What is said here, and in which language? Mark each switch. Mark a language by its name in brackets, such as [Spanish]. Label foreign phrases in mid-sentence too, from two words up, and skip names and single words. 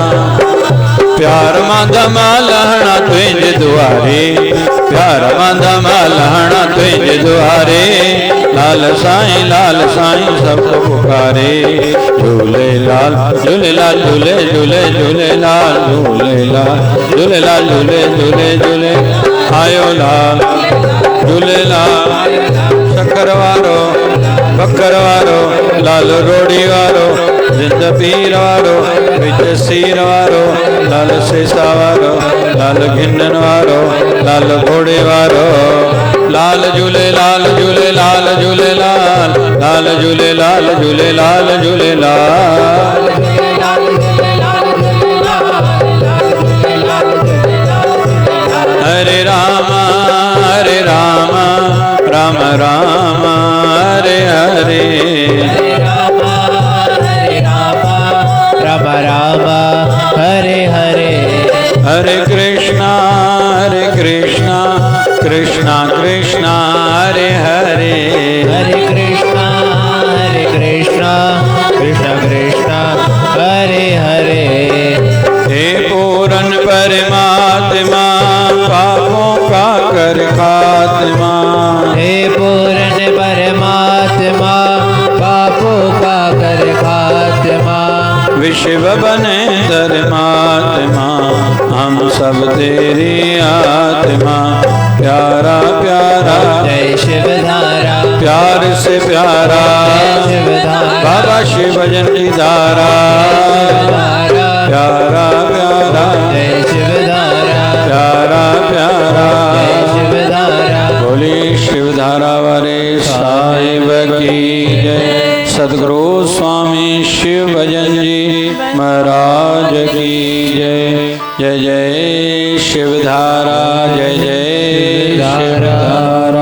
[Sindhi] प्यार मांदा मालहना तुझे दुआरे, प्यार मांदा मालहना तुझे दुआरे, लाल साईं सबको पुकारे। झूले लाल झूले लाल झूले झूले झूले लाल झूले लाल झूले लाल झूले झूले झूले आयो लाल झूले लाल। शक्कर वारो बकर वारो लाल रोड़ी वारो, जिंद पीर वारो विच सीर वारो, लाल सेसा वारो लाल घिंडन वारो, लाल घोड़े वारो। लाल झूले लाल झूले लाल झूले लाल लाल झूले लाल झूले लाल झूले लाल। [Sanskrit] हरे राम राम राम हरे हरे, राम राम हरे हरे। हरे कृष्णा कृष्णा कृष्णा हरे हरे, हरे कृष्णा कृष्णा कृष्णा हरे हरे। [Hindi] हे पूरन परमात्मा पापों का कर खात्मा, हे पूरन परमात्मा पापों का कर खात्मा। विश्व बने धर्मात्मा हम सब तेरी आत्मा। प्यारा प्यारा जय शिवधारा, प्यार से प्यारा बाबा शिव भजन की धारा। प्यारा प्यारा जय शिवधारा, प्यारा प्यारा जय शिवधारा। बोली शिवधारा वाले साहिब की जय। सद्गुरु स्वामी शिव भजन जी महाराज की जय। जय जय शिवधारा, जय जय शिवधारा।